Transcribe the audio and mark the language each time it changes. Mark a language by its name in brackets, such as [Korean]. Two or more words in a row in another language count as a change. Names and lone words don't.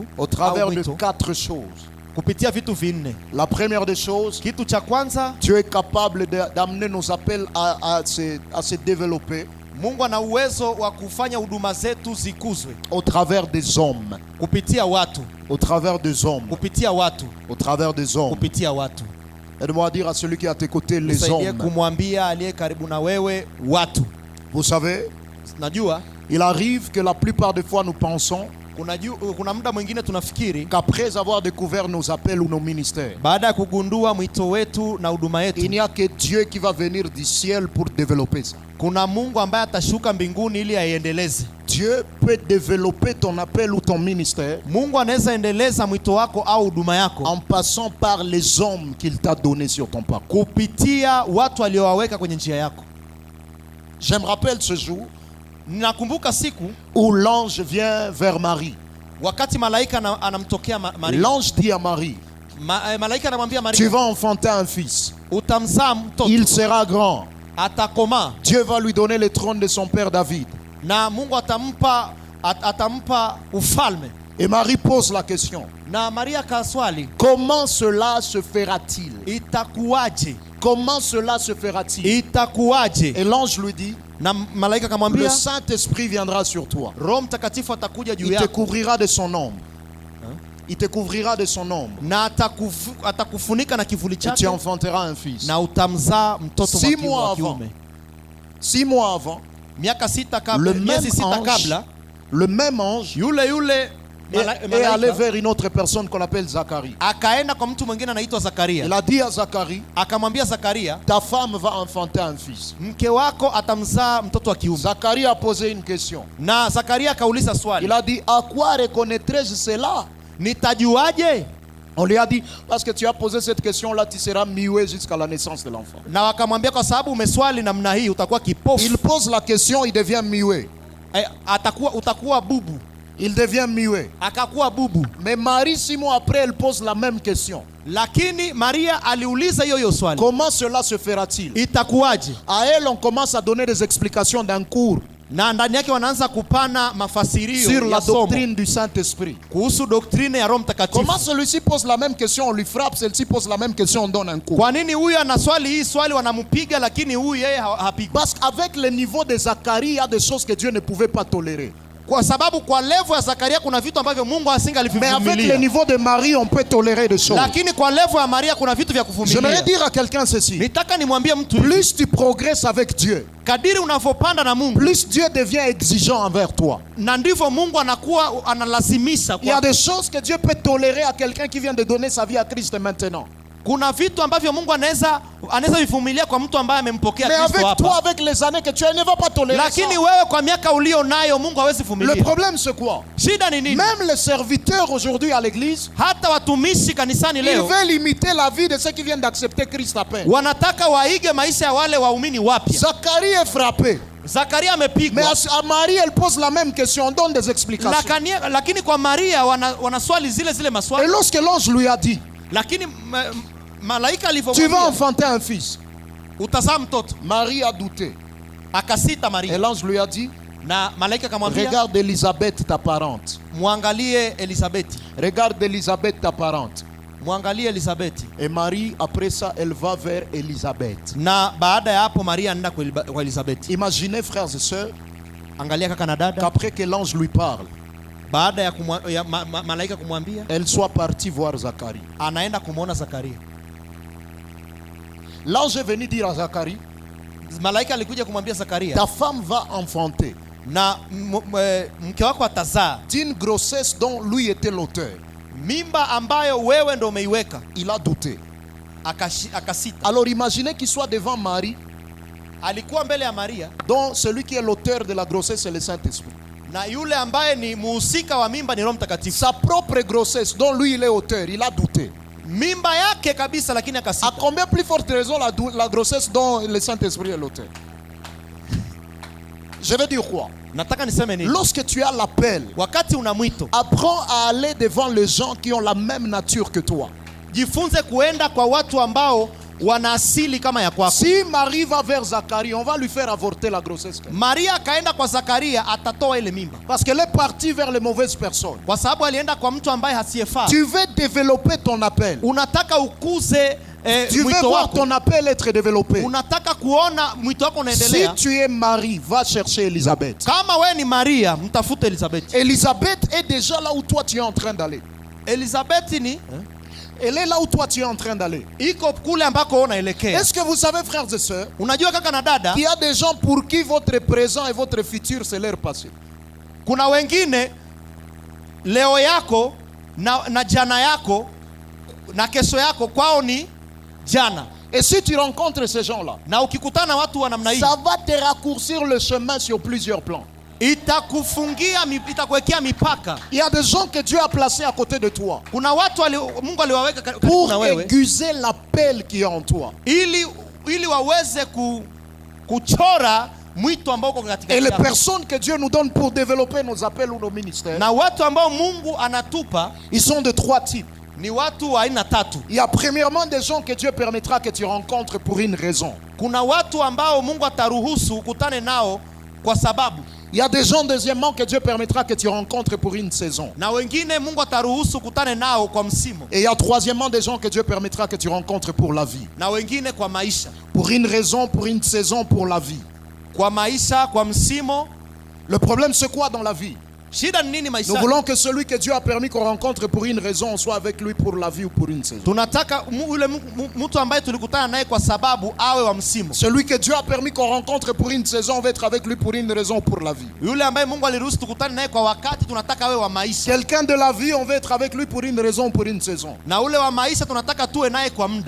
[French] au travers de 4 choses. [Swahili] Kupitia vitu vinne. [French] La première des choses, [Swahili] kitu cha kwanza, [French] Dieu est capable d'amener nos appels à se développer. [Swahili] Mungu ana uwezo wa kufanya huduma zetu zikuzwe [French] au travers des hommes. [Swahili] Kupitia watu. [French] Au travers des hommes. [Swahili] Kupitia watu. [French] Au travers des hommes. [Swahili] Kupitia watu. [French] Aide-moi à dire à celui qui est à tes côtés, les hommes. [Swahili] Kumwambia aliye karibu na wewe watu. [French] Vous savez, [Swahili] najua, [French] il arrive que la plupart des fois nous pensons [Swahili] kuna muda mwingine tunafikiri [French] qu'après avoir découvert nos appels ou nos ministères, [Swahili] baada ya kugundua mwito wetu na huduma yetu, [French] il n'y a que Dieu qui va venir du ciel pour développer ça. [Swahili] Kuna Mungu ambaye atashuka mbinguni ili aiendeleze. [French] Dieu peut développer ton appel ou ton ministère. [Swahili] Mungu anaweza endeleza mwito wako au huduma yako [French] en passant par les hommes qu'il t'a donné sur ton parcours. [Swahili] Kupitia watu aliowaweka kwenye njia yako. [French] Je me rappelle ce jour [Swahili] nakumbuka siku [French] où l'ange vient vers Marie. [Swahili] Wakati malaika anamtokea Maria. [French] L'ange dit à Marie, [Swahili] malaika anamwambia Maria, [French] tu vas enfanter un fils. [Swahili] Utamzaa mtoto. [French] Il sera grand. [Swahili] Atakoma. [French] Dieu va lui donner le trône de son père David. [Swahili] Na Mungu atampa ufalme. [French] Et Marie pose la question. [Swahili] Na Maria kaswali, [French] comment cela se fera-t-il? [Swahili] Itakuwaje? [French] Comment cela se fera-t-il? [Swahili] Itakuwaje? [French] Et l'ange lui dit, [Swahili] na malaika kamwambia, [French] le Saint-Esprit viendra sur toi. [Swahili] Roho Mtakatifu atakuja juu yako. [French] Il te couvrira de son ombre. Il te couvrira de son ombre. [Swahili] Na atakufunika na kivuli chake. [French] Et tu enfanteras un fils. [Swahili] Na utamzaa mtoto wa kiume. [French] 6 mois avant, [Swahili] miaka 6 kabla, miezi 6 kabla, [French] le même ange [Swahili] yule [French] et aller vers une autre personne qu'on appelle Zacharie. [Swahili] akaenda kwa mtu mwingine anaitwa Zakaria. [French] Il a dit à Zacharie, [Swahili] Akamwambia Zakaria, [French] ta femme va enfanter un fils. [Swahili] mke wako atamzaa mtoto wa kiume. [French] Zacharie a posé une question. [Swahili] Na Zakaria akauliza [French] Il [Swahili] swali, [French] a dit, à quoi reconnaîtrai-je cela? [Swahili] nitajuaje? [French] On lui a dit, parce que tu as posé cette question-là, tu seras muet jusqu'à la naissance de l'enfant. [Swahili] Na wakamwambia kwa sababu umeswali namna hii utakuwa kipofu. [French] Il pose la question, il devient muet. [Swahili] Utakuwa bubu. [French] Il devient muet. [Swahili] Akakuwa bubu. [French] Mais Marie, 6 mois après, elle pose la même question. [Swahili] Lakini Maria aliuliza hiyo swali. [French] Comment cela se fera-t-il? [Swahili] Itakuwaje? [French] À elle, on commence à donner des explications d'un cours [Swahili] Na ndani yake wanaanza kupana mafasirio [French] sur la [Swahili] ya somo [French] doctrine du Saint-Esprit. [Swahili] kuhusu doktrine ya Roho Mtakatifu. [French] Comment celui-ci pose la même question, on lui frappe, celle-ci pose la même question, on donne un cours. [Swahili] Kwa nini huyu ana swali hii swali wanampiga, lakini huyu yeye hapigi? [French] Parce qu'avec le niveau de Zacharie, il y a des choses que Dieu ne pouvait pas tolérer. [Swahili] Kwa sababu kwa level ya Zakaria kuna vitu ambavyo Mungu [French] Mais avec le [Swahili] asingalivumilia. [French] niveau de Marie, on peut tolérer des choses. [Swahili] Lakini kwa level ya Maria kuna vitu vya [French] J'aimerais [Swahili] kuvumilia. [French] dire à quelqu'un ceci. [Swahili] Nitaka nimwambie mtu hivi, [French] Plus tu progresses avec Dieu, [Swahili] kadiri unavyopanda na Mungu [French] plus Dieu devient exigeant envers toi. [Swahili] na ndivyo Mungu anakuwa analazimisha [French] Il y a [Swahili] kwa. [French] des choses que Dieu peut tolérer à quelqu'un qui vient de donner sa vie à Christ maintenant. [Swahili] Kuna vitu ambavyo Mungu anaweza vivumilia kwa mtu ambaye amempokea [French] Mais [Swahili] Kristo [French] avec toi, [Swahili] hapa. [French] avec les années que tu as, il ne va pas tolérer ça. [Swahili] Lakini wewe kwa miaka ulio nayo Mungu hawezi [French] Le [Swahili] vumilia. [French] problème c'est quoi? [Swahili] Shida ni nini? [French] Même les serviteurs aujourd'hui à l'église, [Swahili] Hata watumishi kanisani [French] ils [Swahili] leo [French] veulent imiter la vie de ceux qui viennent d'accepter Christ à peine. [Swahili] wanataka waige maisha ya wale waumini wapya. [French] Zacharie est frappé. [Swahili] Zakaria [French] Mais [Swahili] amepigwa. [French] à Marie, elle pose la même question, on donne des explications. [Swahili] Lakini kwa Maria wanaswali zile [French] Et [Swahili] maswali. [French] lorsque l'ange lui a dit, [Swahili] Lakini malaika [French] tu vas [Swahili] alivyomwambia [French] enfanter un fils, [Swahili] utazaa mtoto, [French] Marie a douté. [Swahili] akasita [French] Et [Swahili] Maria. [French] l'ange lui a dit, [Swahili] Na malaika akamwambia, [French] regarde Élisabeth ta parente. [Swahili] muangalie Elisabeti. [French] Regarde Élisabeth ta parente. [Swahili] Muangalie Elisabeti. [French] Et Marie, après ça, elle va vers Élisabeth. [Swahili] Na baada ya hapo Maria anaenda kwa Elisabeti. [French] Imaginez, frères et sœurs, [Swahili] Angalia kaka na dada, [French] qu'après que l'ange lui parle, [Swahili] baada ya malaika kumwambia, [French] elle soit partie voir Zacharie. [Swahili] anaenda kumwona Zakaria. [French] L'ange est venu dire à Zacharie, [Swahili] Malaika alikuja kumwambia Zakaria, [French] ta femme va enfanter [Swahili] na mke wako atazaa [French] d'une grossesse dont lui était l'auteur. [Swahili] mimba ambayo wewe ndo umeiweka. [French] Il a douté. [Swahili] Akasita. [French] Alors imaginez qu'il soit devant Marie, [Swahili] Alikuwa mbele ya Maria, [French] dont celui qui est l'auteur de la grossesse c'est le Saint-Esprit. [Swahili] na yule ambaye ni muhusika wa mimba ni Roho Mtakatifu. [French] Sa propre grossesse dont lui il est auteur, il a douté. [Swahili] Mimba yake kabisa, lakini [French] À [Swahili] akasita. [French] combien plus forte raison la grossesse dont le Saint-Esprit est l'auteur? Je vais dire quoi? [Swahili] Nataka niseme nini? [French] Lorsque tu as l'appel, [Swahili] Wakati una mwito, [French] apprends à aller devant les gens qui ont la même nature que toi. [Swahili] jifunze kuenda kwa watu ambao wana asili kama ya kwako. [French] Si Marie va vers Zacharie, on va lui faire avorter la grossesse. [Swahili] Maria akaenda kwa Zakaria, atatoa ile mimba [French] Parce qu'elle est partie vers les mauvaises personnes. [Swahili] kwa sababu alienda kwa mtu ambaye hasiyefaa. [French] Tu veux développer ton appel. [Swahili] Unataka ukuze [French] Tu veux [Swahili] mwito [French] voir [Swahili] wako. [French] ton appel être développé. [Swahili] Unataka kuona mwito wako [French] Si [Swahili] unaendelea. [French] tu es Marie, va chercher Élisabeth. [Swahili] Kama we ni Maria, mtafute Elizabeth. [French] Élisabeth est déjà là où toi tu es en train d'aller. [Swahili] Elizabeth ni [French] Elle est là où toi tu es en train d'aller. [Swahili] iko kule ambako unaelekea. [French] Est-ce que vous savez, frères et sœurs, [Swahili] Unajua kaka na dada, [French] qu'il y a des gens pour qui votre présent et votre futur c'est leur passé. [Swahili] kuna wengine leo yako na jana yako na kesho yako kwao ni jana. [French] Et si tu rencontres ces gens-là, [Swahili] Na ukikutana watu wa namna hii, [French] ça va te raccourcir le chemin sur plusieurs plans. [Swahili] itakuwekea mipaka. [French] Il y a des gens que Dieu a placés à côté de toi [Swahili] Kuna watu Mungu aliwaweka karibu [French] pour [Swahili] na wewe [French] aiguiser l'appel qui est en toi. [Swahili] ili waweze kuchora mwito ambao uko katika [French] Et les [Swahili] yako. [French] personnes que Dieu nous donne pour développer nos appels ou nos ministères, [Swahili] Na watu ambao Mungu anatupa [French] ils sont de 3 types. [Swahili] ni watu wa aina tatu. [French] Il y a premièrement des gens que Dieu permettra que tu rencontres pour une raison. [Swahili] Kuna watu ambao Mungu ataruhusu ukutane nao kwa sababu, [French] Il y a des gens deuxièmement que Dieu permettra que tu rencontres pour une saison. [Swahili] na wengine Mungu ataruhusu ukutane nao kwa msimu, [French] Et il y a troisièmement des gens que Dieu permettra que tu rencontres pour la vie. [Swahili] na wengine kwa maisha. [French] Pour une raison, pour une saison, pour la vie. [Swahili] Kwa maisha, kwa msimu. [French] Le problème c'est quoi dans la vie? [Swahili] Shida ni nini [French] Nous [Swahili] maisha? [French] voulons que celui que Dieu a permis qu'on rencontre pour une raison soit avec lui pour la vie ou pour une saison. [Swahili] Tunataka yule mtu ambaye tulikutana naye kwa sababu awe wa msimu. [French] Celui que Dieu a permis qu'on rencontre pour une saison, on va être avec lui pour une raison ou pour la vie. [Swahili] Yule ambaye Mungu aliruhusu tukutane naye kwa wakati, tunataka awe wa maisha. [French] Quelqu'un de la vie, on va être avec lui pour une raison ou pour une saison. [Swahili] Na ule wa maisha tunataka tuwe naye kwa muda.